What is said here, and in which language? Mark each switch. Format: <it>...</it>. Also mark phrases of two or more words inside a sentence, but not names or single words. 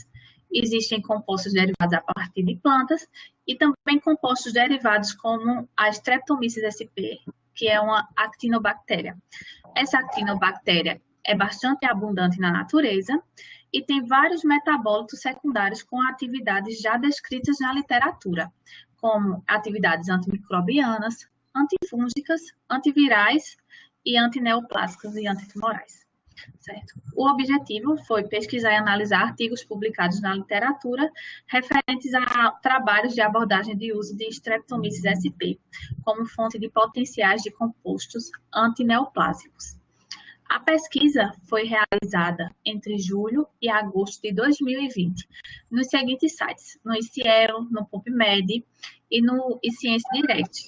<pt>Existem compostos derivados a partir de plantas e também compostos derivados como a Streptomyces sp, que é uma actinobactéria. Essa actinobactéria é bastante abundante na natureza e tem vários metabólitos secundários com atividades já descritas na literatura, como atividades antimicrobianas, antifúngicas, antivirais e antineoplásicas e antitumorais. Certo? O objetivo foi pesquisar e analisar artigos publicados na literatura referentes a trabalhos de abordagem de uso de Streptomyces sp como fonte de potenciais de compostos antineoplásicos. A pesquisa foi realizada entre julho e agosto de 2020 nos seguintes sites, no ICIEL, no PubMed e no eScience Direct.</pt>